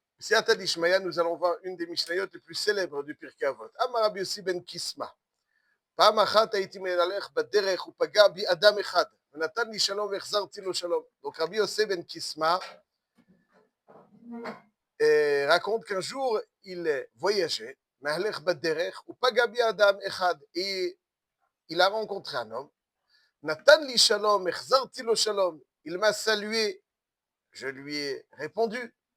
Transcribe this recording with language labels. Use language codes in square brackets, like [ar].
[fr] Siyata d'Ishmaïa, nous allons voir une des Mishnayot les plus célèbres du Pirkei Avot. [he] Amar Rabbi Yossi ben Kisma. פעם אחת הייתי מלך בדרך ופגע בי אדם אחד ונתן לי שלום והחזרתי לו שלום. [fr] Donc Rabbi Yossi ben Kisma raconte qu'un jour il voyageait, [he] מהלך בדרך ופגע בי אדם אחד, [fr] et il a rencontré un homme, [he] נתן לי שלום, החזרתי לו שלום, [fr] il m'a salué, je lui ai répondu.